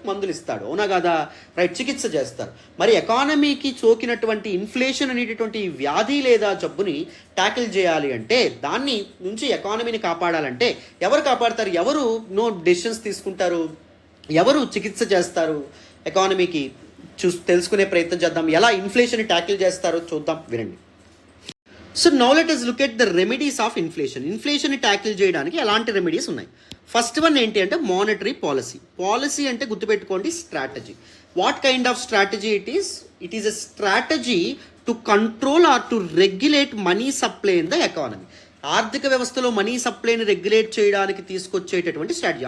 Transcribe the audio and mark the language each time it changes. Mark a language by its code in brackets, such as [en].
[te] మందులు ఇస్తాడు, అవునా కదా? రైట్, చికిత్స చేస్తారు. మరి ఎకానమీకి సోకినటువంటి ఇన్ఫ్లేషన్ అనేటటువంటి వ్యాధి లేదా జబ్బుని ట్యాకిల్ చేయాలి అంటే, దాన్ని నుంచి ఎకానమీని కాపాడాలంటే ఎవరు కాపాడతారు? ఎవరు డెసిషన్స్ తీసుకుంటారు? ఎవరు చికిత్స చేస్తారు ఎకానమీకి? తెలుసుకునే ప్రయత్నం చేద్దాం. ఎలా ఇన్ఫ్లేషన్ ట్యాకిల్ చేస్తారో చూద్దాం, వినండి. [en] So now let us look at the remedies of inflation. [te] ఇన్ఫ్లేషన్ని tackle చేయడానికి ఎలాంటి రెమెడీస్ ఉన్నాయి? ఫస్ట్ వన్ ఏంటి అంటే మానిటరీ పాలసీ. పాలసీ అంటే గుర్తుపెట్టుకోండి, strategy. [en] What kind of strategy it is? It is a strategy to control or to regulate money supply in the economy. [te] ఆర్థిక వ్యవస్థలో money సప్లైని regulate చేయడానికి తీసుకొచ్చేటటువంటి స్ట్రాటజీ.